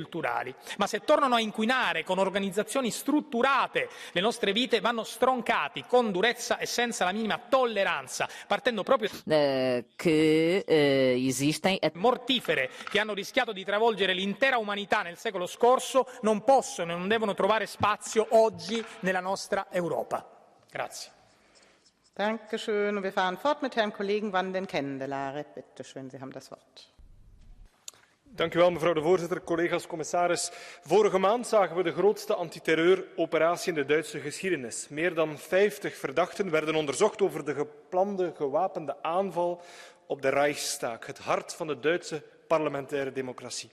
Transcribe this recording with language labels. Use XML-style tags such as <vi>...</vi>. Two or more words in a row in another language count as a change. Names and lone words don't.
<it>Ma se tornano a inquinare con organizzazioni strutturate le nostre vite, vanno stroncati con durezza e senza la minima tolleranza, partendo proprio mortifere che hanno rischiato di travolgere l'intera umanità nel secolo scorso non possono e non devono trovare spazio oggi nella nostra Europa. Grazie.</it> <de>Dankeschön. Wir fahren fort mit Herrn Kollegen Van den Kendelare. Bitte schön, Sie haben das Wort.</de> <nl>Dank u wel, mevrouw de voorzitter, collega's, commissaris. Vorige maand zagen we de grootste antiterreuroperatie in de Duitse geschiedenis. Meer dan 50 verdachten werden onderzocht over de geplande gewapende aanval op de Reichstag, het hart van de Duitse parlementaire democratie.</nl>